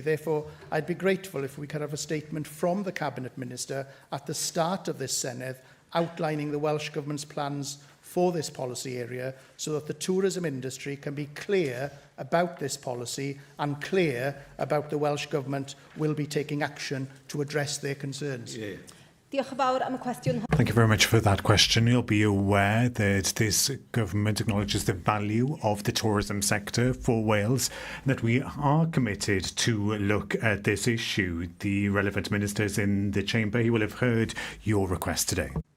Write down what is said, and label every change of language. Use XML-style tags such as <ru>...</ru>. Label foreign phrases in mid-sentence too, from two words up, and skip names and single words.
<en>Therefore, I'd be grateful if we could have a statement from the Cabinet Minister at the start of this Senedd outlining the Welsh Government's plans for this policy area so that the tourism industry can be clear about this policy and clear about the Welsh Government will be taking action to address their concerns.</en> <cy>Diolch yn fawr am y cwestiwn.</cy> <en>Thank you very much for that question. You'll be aware that this government acknowledges the value of the tourism sector for Wales, and that we are committed to look at this issue. The relevant ministers in the chamber, he will have heard your request today.</en>